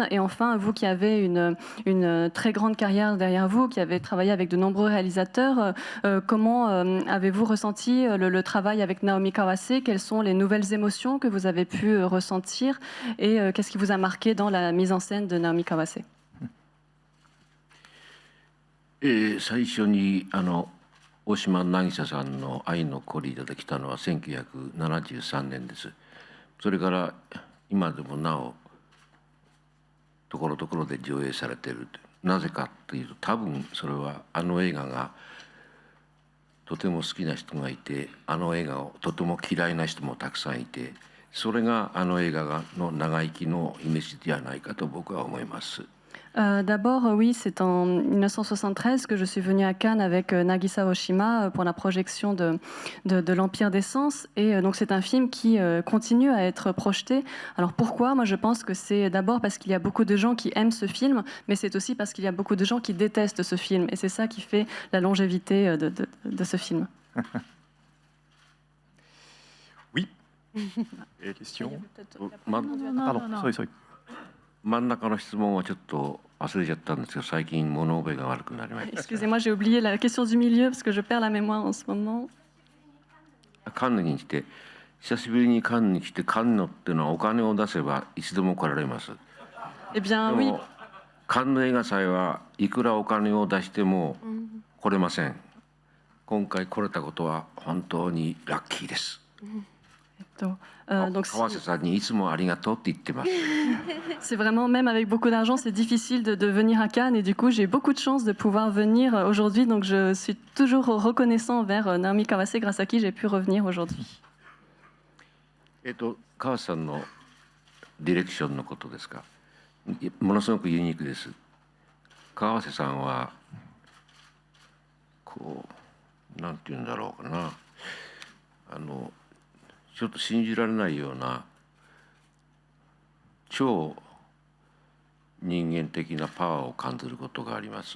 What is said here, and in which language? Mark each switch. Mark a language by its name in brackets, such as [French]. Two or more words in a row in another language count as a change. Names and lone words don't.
[French] Et enfin, vous qui avez une très grande carrière derrière vous, qui avez travaillé avec de nombreux réalisateurs, comment avez-vous ressenti le travail avec Naomi Kawase? Quelles sont les nouvelles émotions que vous avez pu ressentir? Et qu'est-ce qui vous a marqué dans la mise en scène de Naomi Kawase? [Japanese] 最初に大島渚さんの愛のコリーダで来たのは1973年です。それから今でもなおところどころで上映されている。なぜかというと、多分それは映画がとても好きな人がいて、映画をとても嫌いな人もたくさんいて、それが映画の長生きのイメージではないかと僕は思います。 [French] D'abord, oui, c'est en 1973 que je suis venue à Cannes avec Nagisa Oshima pour la projection de l'Empire des Sens. Et donc c'est un film qui continue à être projeté. Alors pourquoi? Moi je pense que c'est d'abord parce qu'il y a beaucoup de gens qui aiment ce film, mais c'est aussi parce qu'il y a beaucoup de gens qui détestent ce film. Et c'est ça qui fait la longévité de ce film. Oui. Et question? Pardon, sorry. [Japanese] 真ん中の質問はちょっと忘れちゃったんですけど、最近物覚えが悪くなりました。 [French] Excusez-moi, j'ai oublié la question du milieu parce que je perds la mémoire en ce moment. [Japanese] カンヌに来て、久しぶりにカンヌに来て、カンヌっていうのはお金を出せばいつでも来られます。 [French] Eh bien, oui. [Japanese] カンヌ映画祭はいくらお金を出しても来れません。今回来れたことは本当にラッキーです。川瀬さんにいつもありがとうって言ってます。 [French] C'est vraiment, même avec beaucoup d'argent, c'est difficile de venir à Cannes et du coup j'ai beaucoup de chance de pouvoir venir aujourd'hui, donc je suis toujours reconnaissant envers Naomi Kawase grâce à qui j'ai pu revenir aujourd'hui. [Japanese] 川瀬さんのディレクションのことですか。ものすごくユニークです。川瀬さんはこうなんていうんだろうかな、ちょっと信じられないような超人間的なパワーを感じることがあります。